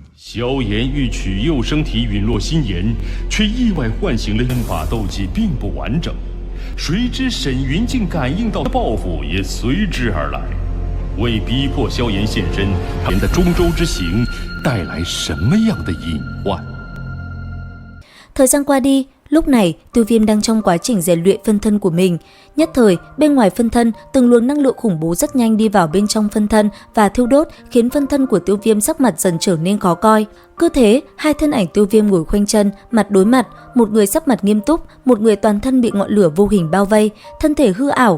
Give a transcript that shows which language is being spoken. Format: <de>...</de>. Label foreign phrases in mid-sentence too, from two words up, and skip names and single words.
<zh>萧炎欲取幼生体陨落心炎，却意外唤醒了阵法斗技并不完整。谁知沈云竟感应到报复也随之而来，为逼迫萧炎现身，他们的中州之行带来什么样的隐患？</zh> <vi>Thời gian qua đi, lúc này Tiêu Viêm đang trong quá trình rèn luyện phân thân của mình. Nhất thời, bên ngoài phân thân, từng luồng năng lượng khủng bố rất nhanh đi vào bên trong phân thân và thiêu đốt, khiến phân thân của Tiêu Viêm sắc mặt dần trở nên khó coi. Cứ thế, hai thân ảnh Tiêu Viêm ngồi khoanh chân, mặt đối mặt, một người sắc mặt nghiêm túc, một người toàn thân bị ngọn lửa vô hình bao vây, thân thể hư ảo.</vi>